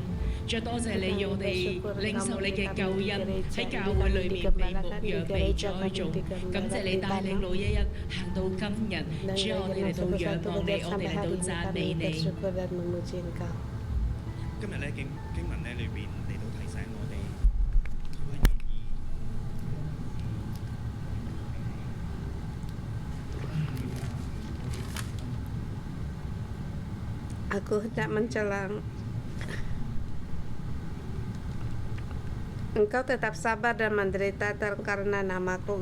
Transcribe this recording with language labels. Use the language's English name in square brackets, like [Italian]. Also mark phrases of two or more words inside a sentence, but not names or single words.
[Cantonese] 主啊，多謝你讓我哋領受你嘅救恩，喺教會裏面被牧養、被栽種。感謝你帶領611行到今日。主啊，我哋嚟到仰望你，我哋嚟到讚美你。 [Indonesian] Bersyukur dan memuji Engkau. [Cantonese] 今日咧經文咧裏邊嚟到提醒我哋，主係願意 [Indonesian] Aku hendak mencela Engkau tetap sabar dan menderita karena namaku.